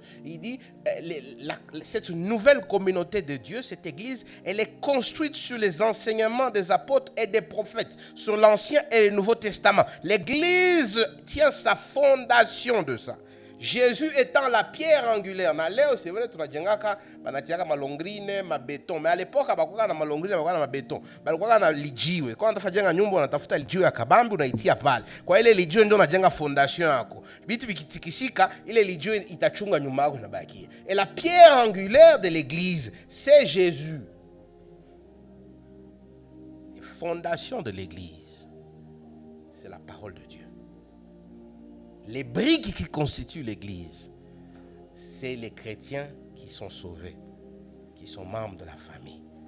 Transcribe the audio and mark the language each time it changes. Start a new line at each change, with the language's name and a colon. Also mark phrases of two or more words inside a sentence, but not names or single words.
French: Il dit, cette nouvelle communauté de Dieu, cette église, elle est construite sur les enseignements des apôtres et des prophètes, sur l'Ancien et le Nouveau Testament. L'église tient sa fondation de ça. Jésus étant la pierre angulaire.
Swahili: Na leo
French: c'est vrai
Swahili: tunajengaka banatiaka malongrine, mabeton.
French: Mais à l'époque
Swahili: abakuwa na malongrine, abakuwa na mabeton. Balikuwa na lijiwe. Kwa unataka jenga nyumba unatafuta lijiwe ya kabambi unaitia pale. Kwa ile lijiwe ndio unajenga fondation yako. Vitu vikitikisika ile lijiwe itachunga nyumba yako inabaki.
French: Et la pierre angulaire de l'église, c'est Jésus. Les fondations de l'église, c'est la parole de Dieu. Les briques qui constituent l'église, c'est les chrétiens qui sont sauvés, qui sont membres de la famille.